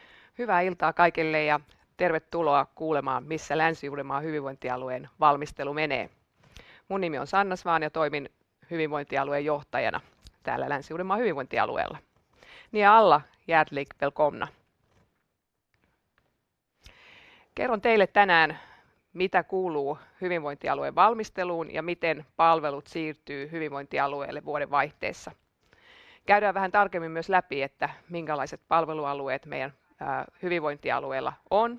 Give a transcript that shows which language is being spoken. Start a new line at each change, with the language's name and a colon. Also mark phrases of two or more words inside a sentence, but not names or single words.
Finnish: Hyvää iltaa kaikille ja tervetuloa kuulemaan, missä Länsi-Uudenmaan hyvinvointialueen valmistelu menee. Mun nimi on Sanna Svaan ja toimin hyvinvointialueen johtajana täällä Länsi-Uudenmaan hyvinvointialueella.
Swedish: Ni alla hjärtligt välkomna.
Finnish: Kerron teille tänään, mitä kuuluu hyvinvointialueen valmisteluun ja miten palvelut siirtyy hyvinvointialueelle vuoden vaihteessa. Käydään vähän tarkemmin myös läpi, että minkälaiset palvelualueet meidän hyvinvointialueella on.